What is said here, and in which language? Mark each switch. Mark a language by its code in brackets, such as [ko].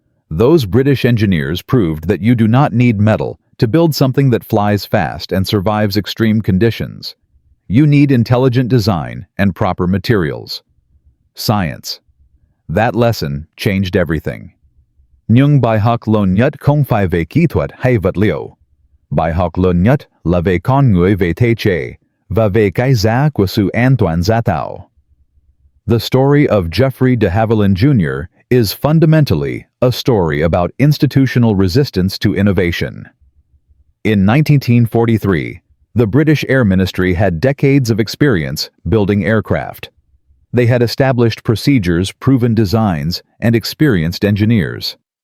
[en] Those British engineers proved that you do not need metal to build something that flies fast and survives extreme conditions. You need intelligent design and proper materials. Science. That lesson changed everything. [vi] Nhưng bài học lớn nhất không phải về kỹ thuật hay vật liệu. Bài học lớn nhất là về con người, về thể chế, và về cái giá của sự an toàn giá tạo. [en] The story of Geoffrey de Havilland Jr. is fundamentally a story about institutional resistance to innovation. In 1943, the British Air Ministry had decades of experience building aircraft. They had established procedures, proven designs, and experienced engineers.